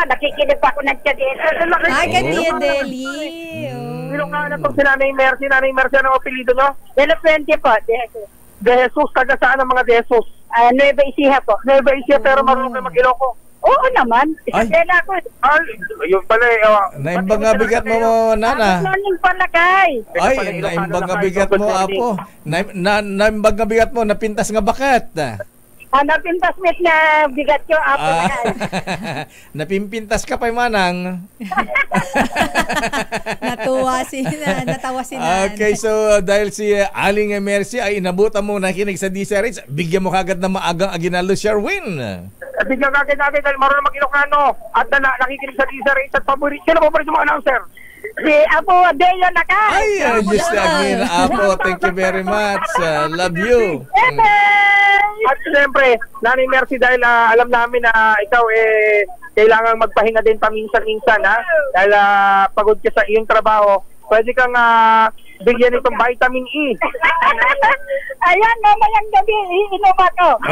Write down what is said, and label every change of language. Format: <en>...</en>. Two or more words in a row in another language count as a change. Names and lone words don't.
<tl>Nakikinig pa ako ng Chadela. Ay, kaniya, Deli. Ilocano na itong si Nanay Mercy. Nanay Mercy, anong apelido nyo? De La Fuente po. De Jesus. Taga saan ang mga De Jesus? Nueva Ecija po. Nueva Ecija, pero marunong kayo mag-Iloco. Oo naman. Isabela ko. Yun pala</tl> <ilo>naimbang nga bigat mo, Nana.</ilo> <tl>Morning pala kay.</tl> <ilo>Ay, naimbang nga bigat mo, Apo. Naimbang nga bigat mo, napintas nga bakat. Napintas met na bigat ko, Apo. Napimpintas ka pa, Manang.</ilo> <tl>Natawa si Nana. Okay, so dahil si Aling Mercy ay inabutan mo nakinig sa DZRH, bigyan mo kagad na maagang aginaldo, Sherwin. Bigyan kagad natin dahil marunong mag-Ilocano at nakikinig sa DZRH at paborito. Sino paborito mga announcer? Si Apo Deo Nakay. Ay,</tl> <en>just again, Apo. Thank you very much. Love you.</en> <tl>At siyempre, Nanay Mercy, dahil alam namin na ikaw kailangan magpahinga din paminsan-minsan, ha? Dahil pagod ka sa iyong trabaho, pwede kang bigyan itong vitamin E. Ayan, mamayang gabi, iinom ako.</tl>